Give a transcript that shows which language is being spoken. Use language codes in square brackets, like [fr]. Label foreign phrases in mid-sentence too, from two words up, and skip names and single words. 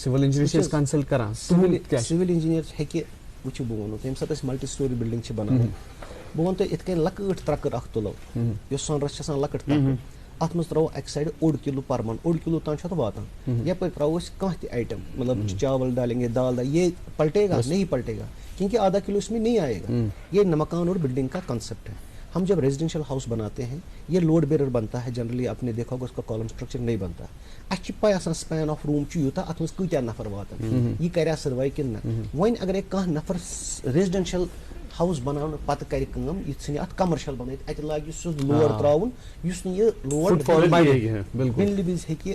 [en] civil engineer [ks] چھِ أسۍ کنسلٹ کران, [en] civil engineer [ks] ہیٚکہِ وٕچھِو بہٕ وَنو ییٚمہِ ساتہٕ أسۍ [en] multi storey building [ks] چھِ بناوان, بہٕ وَنہٕ تۄہہِ یِتھ کٔنۍ لۄکٕٹ ترٛکٕر اکھ تُلو یۄس سۄنرَس چھِ آسان لۄکٕٹ ترٛکٕر, اتھ منٛز ترٛاوو اکہِ سایڈٕ 1.5 کِلوٗ پرمن, 1.5 کِلوٗ تام چھُ اتھ واتان. یپٲرۍ ترٛاوو أسۍ کانٛہہ تہِ آیٹم, [ur] مطلب چاول ڈالیں گے, دال یہ پلٹے گا نہیں پلٹے گا, کیونکہ آدھا کلو اس میں نہیں آئے گا. یہ مکان اور بلڈنگ کا کنسیپٹ ہے. ہم جب [en] residential house [ur] بناتے ہیں یہ [en] load bearer [ur] بنتا ہے, جنرلی آپ نے دیکھا ہوگا اس کا [en] column structure [ur] نہیں بنتا. [ks] اَسہِ چھِ پاے آسان [en] span of room [ks] چھُ یوٗتاہ, اتھ منٛز کۭتیاہ نفر واتن, یہ کریا سروایو کِنہٕ نہ. وۄنۍ اگرے کانٛہہ نفر [en] residential house [ks] بناونہٕ پتہٕ کرِ کٲم, یہِ ژھٕنہِ اتھ کمرشل بنٲیِتھ, اتہِ لاگہِ سُہ لور تراوُن یُس نہٕ یہِ لور بِنلہِ وِزِ ہیٚکہِ.